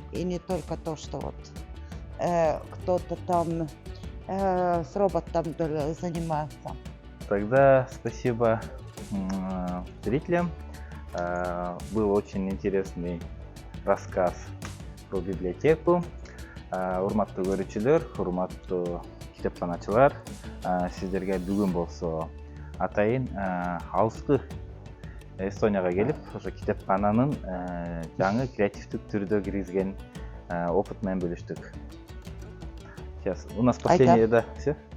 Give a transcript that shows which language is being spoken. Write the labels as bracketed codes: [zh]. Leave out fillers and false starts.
[ru] И не только то, что вот кто-то там с роботом занимается. Тогда спасибо зрителям. Был очень интересный рассказ про библиотеку. [ky] Урматтуу көрүүчүлөр, урматтуу китепканачылар, сиздерге бүгүн болсо атайын алыскы Эстонияга келип, ошо китепкананын жаңы креативдик түрдө киргизген опыт менен бөлүштүк. [ru] Сейчас у нас последнее, да, все.